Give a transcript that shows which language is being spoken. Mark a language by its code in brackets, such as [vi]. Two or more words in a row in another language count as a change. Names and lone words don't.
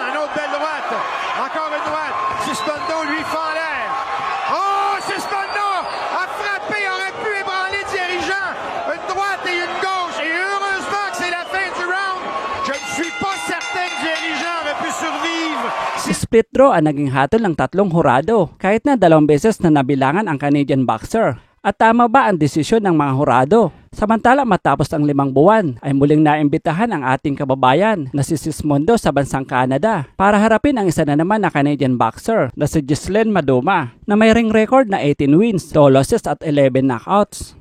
[fr] Une autre belle droite. Encore une droite. Sismondo lui fend l'air. Oh, Sismondo a frappé, aurait pu ébranler dirigeant. Une droite et une gauche. Et heureusement que c'est la fin du round. Je ne suis pas certain que dirigeant aurait pu survivre. [en] Split draw [tl] ang naging hatol ng 3 hurado kahit na 2 beses na nabilangan ang Canadian boxer. At tama ba ang desisyon ng mga hurado? Samantala matapos ang 5 buwan ay muling naimbitahan ang ating kababayan na si Sismondo sa bansang Canada para harapin ang isa na naman na Canadian boxer na si Ghislaine Maduma na may [en] ring record [tl] na [en] 18 wins, 2 losses [tl] at 11 knockouts.